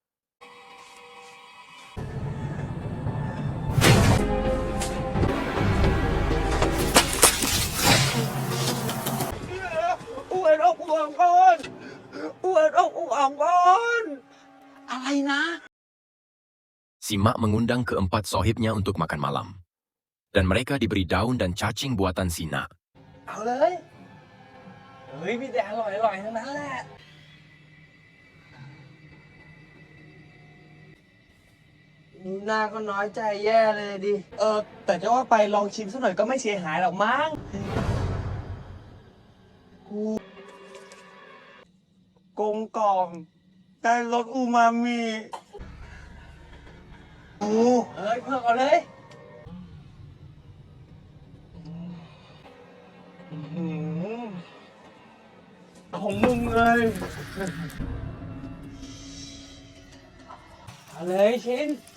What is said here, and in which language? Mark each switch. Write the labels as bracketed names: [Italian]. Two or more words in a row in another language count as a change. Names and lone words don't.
[Thai] อะไรนะ [Indonesian] Sima mengundang keempat sohibnya untuk makan malam. Dan mereka diberi daun dan cacing buatan Sina. [Thai] เอาเลย เฮ้ยมีแต่อร่อยๆทั้งนั้นแหละ หน้าก็น้อยใจแย่เลยดิ แต่จะว่าไปลองชิมสักหน่อยก็ไม่เสียหายหรอกมั้งกลมกล่อมได้รสอูมามิเฮ้ยเพิ่มเอาเลย ของมึงเลยเอาเลยชิน